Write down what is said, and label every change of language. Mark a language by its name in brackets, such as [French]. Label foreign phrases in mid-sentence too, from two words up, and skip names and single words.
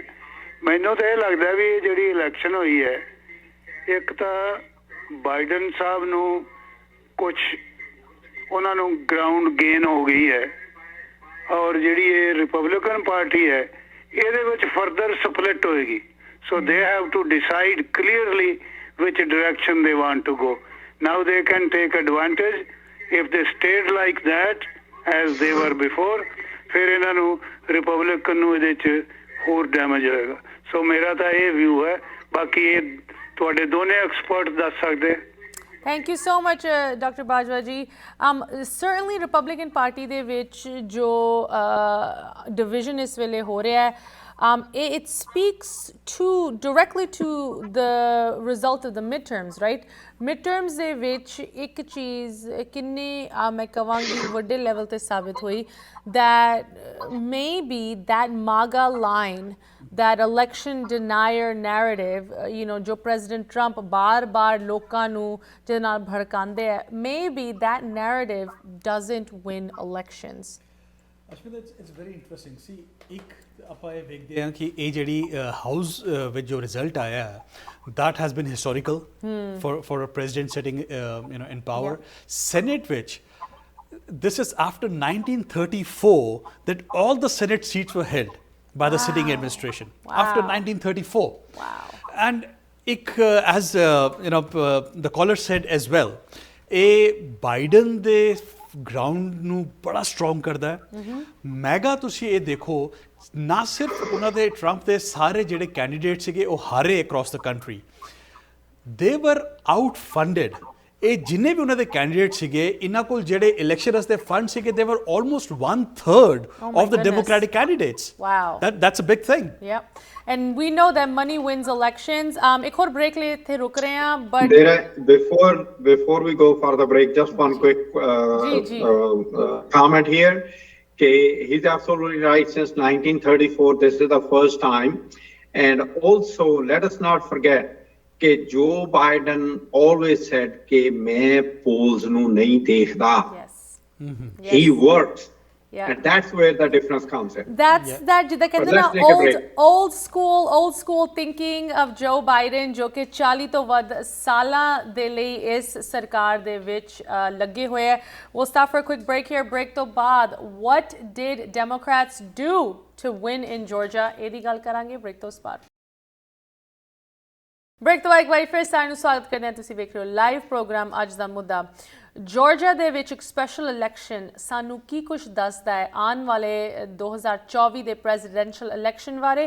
[Punjabi] ਮੈਨੂੰ ਤਾਂ ਇਹ ਲੱਗਦਾ ਵੀ ਇਹ ਜਿਹੜੀ ਇਲੈਕਸ਼ਨ ਹੋਈ ਹੈ, ਇੱਕ ਤਾਂ ਬਾਈਡਨ ਸਾਹਿਬ ਨੂੰ ਕੁਛ ਉਹਨਾਂ ਨੂੰ [English] ground gain [Punjabi] ਹੋ ਗਈ ਹੈ, ਔਰ ਜਿਹੜੀ ਇਹ ਰਿਪਬਲਿਕਨ ਪਾਰਟੀ ਹੈ ਇਹਦੇ ਵਿੱਚ [English] further split [Punjabi] ਹੋਏਗੀ। [English] so they have to decide clearly which direction they want to go. Now they can take advantage if they stayed like that as they were before, [Punjabi] ਫਿਰ ਇਹਨਾਂ ਨੂੰ ਰਿਪਬਲਿਕਨ ਨੂੰ ਇਹਦੇ 'ਚ ਹੋਰ ਡੈਮੇਜ ਹੋਏਗਾ। ਸੋ ਮੇਰਾ ਤਾਂ ਇਹ ਵਿਊ ਹੈ, ਬਾਕੀ ਇਹ ਤੁਹਾਡੇ ਦੋਨੇ ਐਕਸਪਰਟ ਦੱਸ ਸਕਦੇ। [English] thank you so much [Punjabi] ਡਾਕਟਰ ਬਾਜਵਾ ਜੀ। ਸਰਟਨਲੀ ਰਿਪਬਲਿਕਨ ਪਾਰਟੀ ਦੇ ਵਿੱਚ ਜੋ ਡਿਵੀਜ਼ਨ ਇਸ ਵੇਲੇ ਹੋ ਰਿਹਾ ਹੈ, [English] it speaks directly to the result of the midterms, right? [Punjabi] Midterms ਦੇ ਵਿੱਚ ਇੱਕ ਚੀਜ਼ ਕਿੰਨੀ ਮੈਂ ਕਹਾਂਗੀ ਵੱਡੇ ਲੈਵਲ ਤੇ ਸਾਬਿਤ ਹੋਈ, [English] that maybe that MAGA line, that election denier narrative, [Punjabi] ਜੋ President Trump ਬਾਰ-ਬਾਰ ਲੋਕਾਂ ਨੂੰ ਜਿਹਦੇ ਨਾਲ ਭੜਕਾਉਂਦੇ ਹੈ, [English] maybe that narrative doesn't win elections. Ashmita, it's very interesting. See, [Punjabi] ਇੱਕ ਆਪਾਂ ਇਹ ਵੇਖਦੇ ਹਾਂ ਕਿ ਇਹ ਜਿਹੜੀ ਹਾਊਸ ਵਿੱਚ ਜੋ ਰਿਜ਼ਲਟ ਆਇਆ ਹੈ, [English] that has been historical for a president sitting in power. Senate ਵਿੱਚ this is after 1934 that all the Senate seats were held by the sitting administration. After 1934. Wow. And as the caller said as well, [Punjabi] ਇਹ ਬਾਈਡਨ ਦੇ ਗਰਾਊਂਡ ਨੂੰ ਬੜਾ ਸਟਰੋਂਗ ਕਰਦਾ ਹੈ। ਮੈਗਾ ਤੁਸੀਂ ਇਹ ਦੇਖੋ, ਨਾ ਸਿਰਫ ਉਹਨਾਂ ਦੇ ਟਰੰਪ ਦੇ ਸਾਰੇ ਜਿਹੜੇ ਕੈਂਡੀਡੇਟ ਸੀਗੇ ਉਹ ਹਾਰੇ [English] across the country, they were out funded. [Punjabi] ਇਹ ਜਿੰਨੇ ਵੀ ਉਹਨਾਂ ਦੇ ਕੈਂਡੀਡੇਟ ਸੀਗੇ, ਇਹਨਾਂ ਕੋਲ ਜਿਹੜੇ ਇਲੈਕਸ਼ਨ ਵਾਸਤੇ ਫੰਡ ਸੀਗੇ, [English] they were almost [Punjabi] 1/3 [English] of the Democratic candidates. Wow. That's a big thing. Yep. And we know that money wins elections. [Hindi] एक और break लिए थे, रुक रहे हैं, [English] but before we go for the break, just one quick comment here. He's absolutely right. Since 1934, this is the first time. And also, let us not forget कि Joe Biden always said कि मैं polls [Punjabi] ਨੂੰ ਨਹੀਂ ਦੇਖਦਾ. [English] yes. He works. Yeah. And that's where the difference comes in. That's that [Punjabi] ਜਿੱਦਾਂ ਕਹਿੰਦੇ ਨਾ [English] old school thinking of Joe Biden, [Punjabi] ਜੋ ਕਿ 40 ਤੋਂ ਵੱਧ ਸਾਲਾਂ ਦੇ ਲਈ ਇਸ ਸਰਕਾਰ ਦੇ ਵਿੱਚ ਲੱਗੇ ਹੋਏ ਹੈ। [English] We'll stop for a quick break here. [Punjabi] Break ਤੋਂ ਬਾਅਦ [English] what did Democrats do to win in Georgia? [Punjabi] ਇਹਦੀ ਗੱਲ ਕਰਾਂਗੇ break ਤੋਂ ਬਾਅਦ। ਬ੍ਰੇਕ ਤੋਂ ਇੱਕ ਵਾਰੀ ਫਿਰ ਸਾਨੂੰ ਸਵਾਗਤ ਕਰਦੇ ਹਾਂ। ਤੁਸੀਂ ਵੇਖ ਰਹੇ ਹੋ [English] live program [Punjabi] ਅੱਜ ਦਾ ਮੁੱਦਾ। ਜਾਰਜੀਆ ਦੇ ਵਿੱਚ ਇੱਕ [English] special election [Punjabi] ਸਾਨੂੰ ਕੀ ਕੁਝ ਦੱਸਦਾ ਹੈ ਆਉਣ ਵਾਲੇ 2024 ਦੇ [English] presidential election [Punjabi] ਬਾਰੇ।